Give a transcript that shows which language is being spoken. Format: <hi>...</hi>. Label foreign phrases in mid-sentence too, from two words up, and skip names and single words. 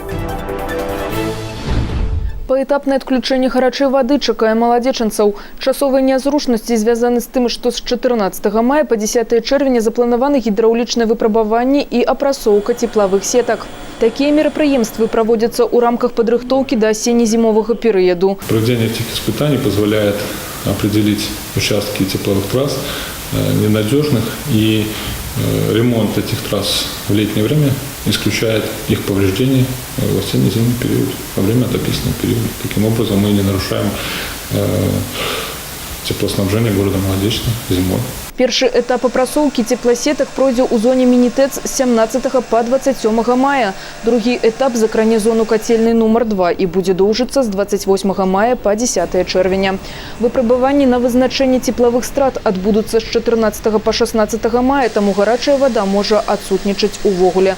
<be>Паэтапнае адключэнне гарачай вады чакае маладзечанцаў. Часовыя нязручнасці звязаны з тым, што з 14 мая па 10 чэрвеня запланаваны гідраўлічнае выпрабаванне і апрацоўка цеплавых сетак. Такія мерапрыемствы проводятся ў рамках падрыхтоўкі да асенне-зімовага перыяду.</be> <ru>Проведение этих испытаний позволяет определить участки тепловых трасс ненадежных, и ремонт этих трасс в летнее время исключает их повреждения в осенне-зимний период, во время отопительного периода. Таким образом мы не нарушаем теплоснабжение города Молодечно зимой.</ru> <be>Першы этап апрацоўкі цепласетак пройдзе ў зоне Мінітэц з 17 па 27 мая. Другі этап закране зону кацельнай нумар 2 і будзе доўжыцца з 28 мая па 10 чэрвеня. Выпрабаванні на вызначэнне цеплавых страт адбудуцца з 14 па 16 мая, таму гарачая вада можа адсутнічаць увогуле.</be>